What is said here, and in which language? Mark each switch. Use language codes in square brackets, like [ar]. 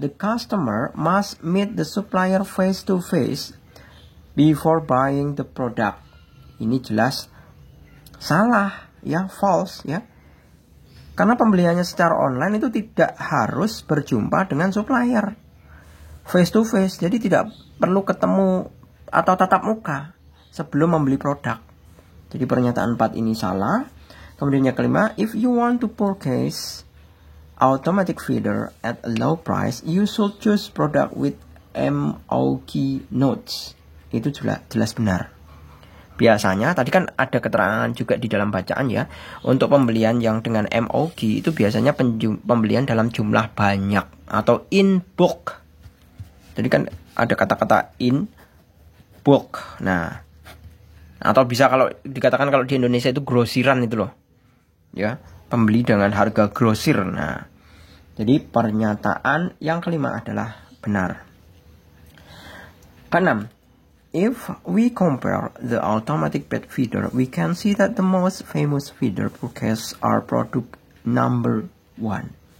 [en] The customer must meet the supplier face to face before buying the product. [id] Ini jelas salah ya, false ya. Karena pembeliannya secara online itu tidak harus berjumpa dengan supplier face to face. Jadi tidak perlu ketemu atau tatap muka sebelum membeli produk. Jadi pernyataan 4 ini salah. Kemudian yang kelima, [en] if you want to purchase automatic feeder at a low price, you should choose product with MOQ notes. [id] Itu jelas benar. Biasanya, tadi kan ada keterangan juga di dalam bacaan ya. Untuk pembelian yang dengan MOQ itu biasanya pembelian dalam jumlah banyak atau [en] in bulk. [id] Jadi kan ada kata-kata [en] in bulk. [id] Nah, atau bisa kalau dikatakan kalau di Indonesia itu grosiran itu loh. Ya, pembeli dengan harga grosir. Nah, jadi pernyataan yang kelima adalah benar. Keenam, [en] if we compare the automatic pet feeder, we can see that the most famous feeder purchased are product number 1.